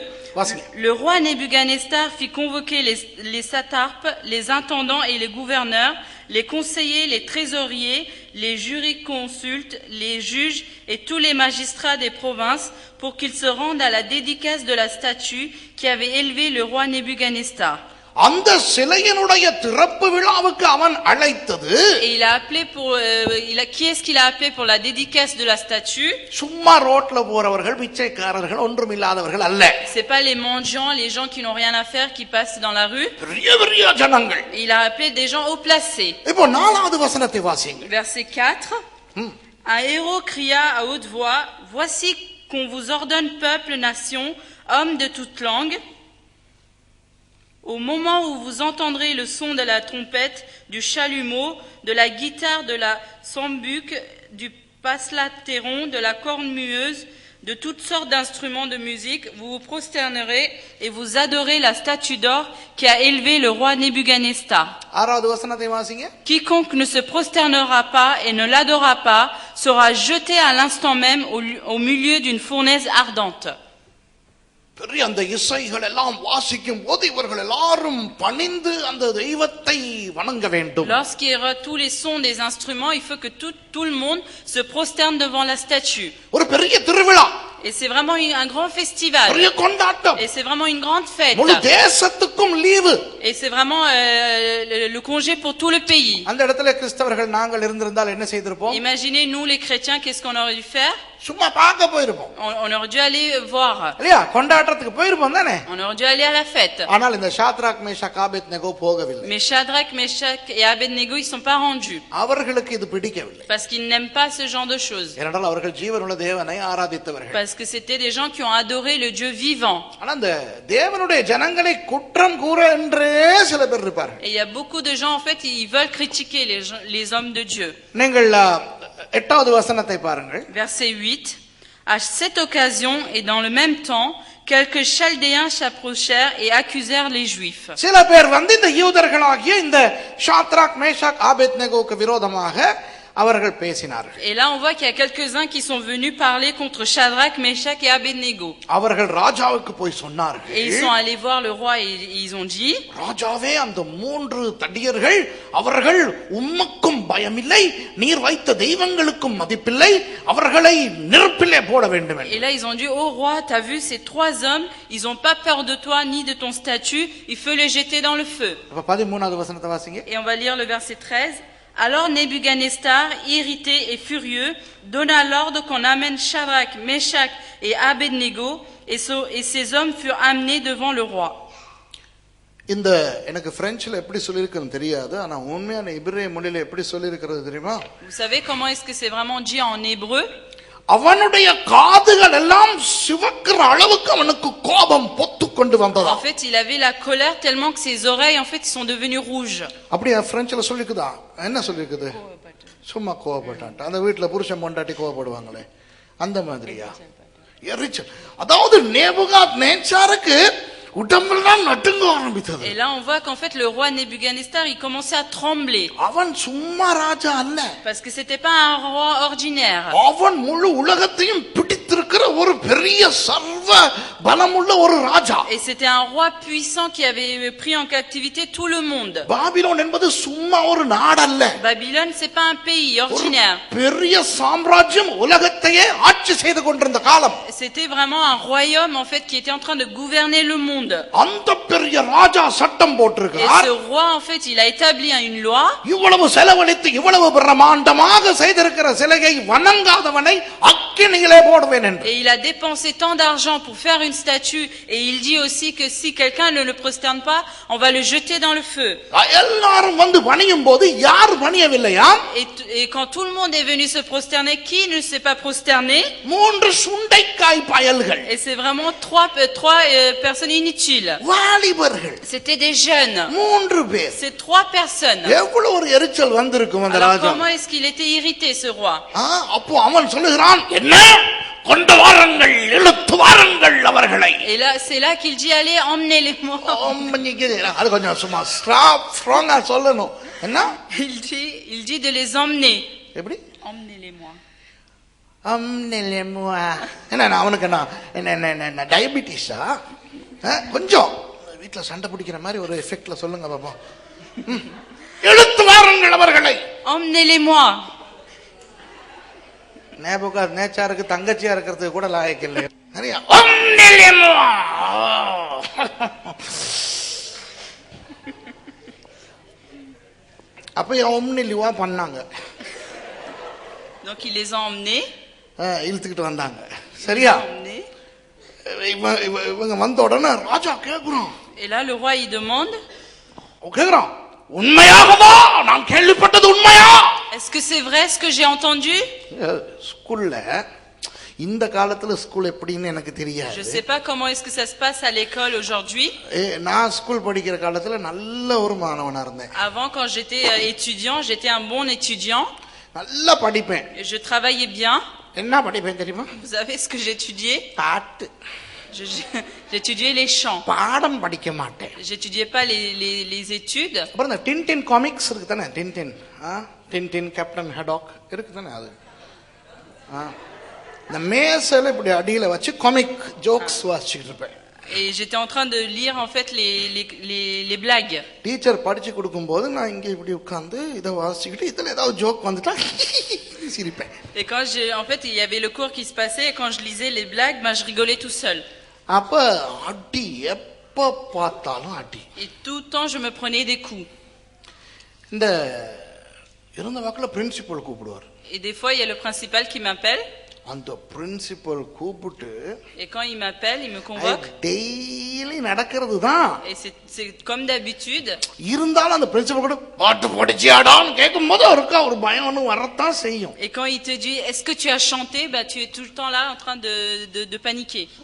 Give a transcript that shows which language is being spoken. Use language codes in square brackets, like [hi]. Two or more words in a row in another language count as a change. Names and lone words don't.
[fr] Le roi Nebuchadnezzar fit convoquer les satrapes, les intendants et les gouverneurs, les conseillers, les trésoriers, les jurisconsultes, les juges et tous les magistrats des provinces pour qu'ils se rendent à la dédicace de la statue qui avait élevé le roi Nebuchadnezzar. [ta] அந்த சிலையினுடைய திறப்பு விழாவுக்கு அவன் அழைத்தது. [fr] Et il a appelé qui est-ce qu'il a appelé pour la dédicace de la statue? [ta] சும்மா ரோட்ல போறவர்கள், பிச்சைக்காரர்கள், ஒன்றுமில்லாதவர்கள் அல்ல. [fr] C'est pas les mendiants, les gens qui n'ont rien à faire qui passent dans la rue. [ta] பெரிய ஜனங்கள். [fr] Il a appelé des gens haut placés. [ta] இப்போ 4வது வசனத்தை வாசிங்க. [fr] Verset 4. Un héros cria à haute voix, voici qu'on vous ordonne peuple, nation, hommes de toute langue. Au moment où vous entendrez le son de la trompette, du chalumeau, de la guitare, de la sambuc, du paslatéron, de la cornemuse, de toutes sortes d'instruments de musique, vous vous prosternerez et vous adorez la statue d'or qui a élevé le roi Nebuchadnezzar. Quiconque ne se prosternera pas et ne l'adorera pas sera jeté à l'instant même au milieu d'une fournaise ardente. [ta] அந்த இசைகள் எல்லாம் வாசிக்கும் போது இவர்கள் எல்லாரும் பணிந்து அந்த தெய்வத்தை வணங்க வேண்டும். [fr] Lorsqu'il y aura tous les sons des instruments, il faut que tout le monde se prosterne devant la statue. [ta] ஒரு பெரிய திருவிழா. [fr] Et c'est vraiment un grand festival. [ta] பெரிய கொண்டாட்டம். [fr] Et c'est vraiment une grande fête. [ta] முழு தேசத்துக்கும் லீவு. [fr] Et c'est vraiment le congé pour tout le pays. [ta] அந்த இடத்துல கிறிஸ்தவர்கள் நாங்கள் இருந்திருந்தால் என்ன செய்திருப்போம்? [fr] Imaginez nous les chrétiens, qu'est-ce qu'on aurait dû faire? [ta] சும்மா பார்க்க போயிருப்போம். [fr] On aurait dû aller voir. [ta] இல்லையா? கொண்டாட்டத்துக்கு போயிருப்போம் தானே? [fr] On aurait dû aller à la fête. [ta] ஆனால் இந்த ஷாத்ராக், மேஷாக், ஆபேத்நேகோ போகவில்லை. [fr] Mais Shadrach, Meshach et Abednego, ils sont pas rendus. [ta] அவர்களுக்கு இது பிடிக்கவில்லை. [fr] Parce qu'ils n'aiment pas ce genre de choses. [ta] ஏனென்றால் அவர்கள் ஜீவனுள்ள தேவனை ஆராதித்தவர்கள். [fr] Parce que c'était des gens qui ont adoré le Dieu vivant. [ta] ஆனா அந்த தேவனுடைய ஜனங்களை குற்றம் குற்றம் கூற என்றே சில பேர் இருப்பார்கள். [fr] Et il y a beaucoup de gens en fait ils veulent critiquer les hommes de Dieu. [ta] நீங்கள் 8வது வசனத்தை பாருங்கள். [fr] Verset 8. À cette occasion et dans le même temps, quelques Chaldéens s'approchèrent et accusèrent les Juifs. [ta] சில பேர் வந்து இந்த யூதர்களாகிய இந்த ஷாத்ராக் மேஷாக் ஆபேத்நேகோவுக்கு விரோதமாக அவர்கள் பேசினார்கள். [fr] Et là on voit qu'il y a quelques-uns qui sont venus parler contre Shadrach, Meshach et Abednego. [ta] அவர்கள் ராஜாவுக்கு போய் சொன்னார்கள். [fr] Et ils sont allés voir le roi et ils ont dit, [ta] ராஜாவே அந்த 3 தடியர்கள் அவர்கள் உமக்கும் பயமில்லை நீர் வைத்த தெய்வங்களுக்கும் மதிப்பில்லை அவர்களை நெருப்பிலே போட வேண்டும். [fr] Et là ils ont dit, oh roi, t'as vu ces 3 hommes, ils ont pas peur de toi ni de ton statut, il faut les jeter dans le feu. [ta] 13வது வசனத்தை வாசிங்க. [fr] Et on va lire le verset 13. Alors Nebuchadnezzar, irrité et furieux, donna l'ordre qu'on amène Shadrach, Meshach et Abednego, et ces hommes furent amenés devant le roi. [ta] இந்த எனக்கு பிரெஞ்சில எப்படி சொல்லிருக்குன்னு தெரியாது ஆனா உண்மையான இப்ரேய மொழியில எப்படி சொல்லிருக்கிறது தெரியுமா? [fr] Vous savez comment est-ce que c'est vraiment dit en hébreu? [ta] அவனுடைய காதுகள் எல்லாம் சிவக்கிற அளவுக்கு அவனுக்கு கோபம் பொத்து கொண்டு வந்ததா. [fr] En fait, il avait la colère tellement que ses oreilles en fait sont devenues rouges. [ta] அப்படியே பிரெஞ்சில சொல்லிக்குதா? என்ன சொல்லிருக்குது? சும்மா கோபப்பட்டான். அந்த வீட்ல புருஷன் பொண்டாட்டி கோபப்படுவாங்களே அந்த மாதிரியா? எரிச்சல். அதாவது நேபுகாத்நேச்சாருக்கு உடம்பெல்லாம் நடுங்க ஆரம்பித்தது. [fr] Et là on voit qu'en fait le roi Nebuchadnezzar il commençait à trembler. [ta] அவன் சும்மா ராஜா அல்ல. [fr] Parce que c'était pas un roi ordinaire. [ta] அவன் முழு உலகத்தையும் பிடித்திருக்கிற ஒரு பெரிய சர்வ பலமுள்ள ஒரு ராஜா. [fr] Et c'était un roi puissant qui avait pris en captivité tout le monde. [ta] பாபிலோன் என்பது சும்மா ஒரு நாடு அல்ல. [fr] Babylone c'est pas un pays ordinaire. [ta] பெரிய சாம்ராஜ்யம் உலகத்தையே ஆட்சி செய்து கொண்டிருந்த காலம். [fr] C'était vraiment un royaume en fait qui était en train de gouverner le monde. [ta] அந்த பெரிய ராஜா சட்டம் போட்டிருக்கிறார். [fr] Et ce roi en fait il a établi une loi. [ta] இவ்வளவு செலவழித்து இவ்வளவு பிரம்மாண்டமாக செய்திருக்கிற சிலையை வணங்காதவனை அக்கினியிலே போடுவேன் என்று. [fr] Et il a dépensé tant d'argent pour faire une statue et il dit aussi que si quelqu'un ne le prosterne pas, on va le jeter dans le feu. [ta] எல்லாரும் வந்து பணியும்போது யார் பணியவில்லையா? [fr] Et quand tout le monde est venu se prosterner, qui ne s'est pas prosterné? [ta] 3 சுண்டைக்காய் பயல்கள். [fr] Et c'est vraiment trois personnes inutiles. [ta] வாலிபர்கள். [fr] C'était des jeunes. [ta] 3 பேர். [fr] C'est 3 personnes. [ta] எவ்வளவு ஒரு எரிச்சல் வந்திருக்கும் அந்த [fr] Alors [ta] ராஜா. [fr] comment est-ce qu'il était irrité ce roi? [ta] அப்போ அவன் சொல்லுகிறான் என்ன கொண்டு வாருங்கள் இழுத்து வாருங்கள் அவர்களை. [fr] Et là c'est là qu'il dit allez emmenez-les-moi. [ta] அது கொஞ்சம் சும்மா ஸ்ட்ராங்கா சொல்லணும். என்ன? [fr] Il dit de les emmener. [ta] எப்படி? [fr] Emmenez-les-moi. [ta] என்ன அவனுக்கு என்ன டயபிட்டிஸா? கொஞ்சம் வீட்டுல சண்டை பிடிக்கிற மாதிரி ஒரு எஃபெக்ட்ல சொல்லுங்க பாப்பா. இழுத்து வாருங்கள் அவர்களை. [fr] Emmenez-les-moi. [ta] நேபுகாத்நேச்சாருக்கு தங்கச்சியா இருக்கிறதுக்கு கூட லாயக்கு இல்லை. அப்ப ஒம்னிலிவா பண்ணாங்க. [fr] Donc il les a emmenés. [ta] இழுத்துக்கிட்டு வந்தாங்க. சரியா? இவங்க வந்த உடனே ராஜா கேக்குறான். [fr] Et là le roi il demande. [ta] கேக்குறான் உண்மையாகவா நான் கேள்விப்பட்டது உண்மையா? [fr] Est-ce que c'est vrai ce que j'ai entendu? [ta] ஸ்கூல்ல இந்த காலத்துல ஸ்கூல் எப்படின்னு எனக்கு தெரியாது. [fr] Je sais pas comment est-ce que ça se passe à l'école aujourd'hui. [ta] நான் ஸ்கூல் படிக்கிற காலத்துல நல்ல ஒரு மாணவனா இருந்தேன். [fr] Avant quand j'étais étudiant, j'étais un bon étudiant. [ta] நல்லா படிப்பேன். [fr] Je travaillais bien. [ta] என்ன படிப்பேன் தெரியுமா? [fr] Vous savez ce que j'étudiais? [ta] பாட்டு. [fr] J'étudiais les chants. [ta] பாடம் படிக்க மாட்டேன். [fr] J'étudiais pas les études. [ta] அப்புறம் இந்த டின்டின் காமிக்ஸ் இருக்கு தானே? டின்டின் கேப்டன் ஹெடாக் இருக்கு தானே? அது இந்த மேசல இப்படி அடியில வச்சு [en] comic jokes [ta] வாசிச்சிட்டு இருப்பேன். [fr] Et j'étais en train de lire en fait les blagues. [ta] டீச்சர் படிச்சு கொடுக்கும்போது நான் இங்க இப்படி உட்கார்ந்து இத வாசிச்சிட்டு இதுல ஏதாவது ஜோக் வந்துட்டா சிரிப்பேன். [fr] Et quand en fait il y avait le cours qui se passait et quand je lisais les blagues, je rigolais tout seul. [ta] அப்ப அடி எப்ப பார்த்தாலும் அடி. [fr] Et tout le temps je me prenais des coups. [ta] இந்த இருந்த வாக்குல பிரின்சிபல் கூப்பிடுவார். [fr] Et des fois il y a le principal qui m'appelle. [ta] அந்த பிரின்சிபல் கூப்பிட்டு [fr] et quand il m'appelle, il me convoque. [en] Daily daily [ta] நடக்கிறது தான். [fr] Et c'est comme d'habitude. [ta] இருந்தாலும் அந்த பிரின்சிபல் கூட பாட்டு போடுச்சியாடான்னு கேட்கும்போது அவருக்கு ஒரு பயம் ஒன்று வரத்தான் செய்யும். [fr] Et quand il te dit est-ce que tu as chanté, bah tu es tout le temps là en train de paniquer.